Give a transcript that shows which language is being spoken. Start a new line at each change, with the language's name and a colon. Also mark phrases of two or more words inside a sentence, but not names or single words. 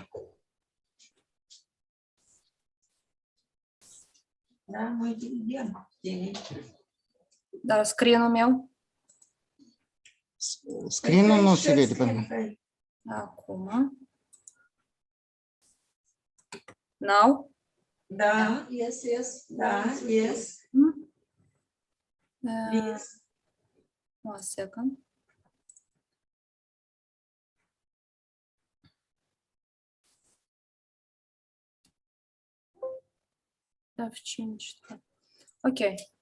Russian: Da, мы видим. Да,
Romanian: screen meu. Screen-ul nu se vede pe mine. Acum.
English: Now?
Romanian: Da, yes, da, yes.
English: Please. 1 second. Okay.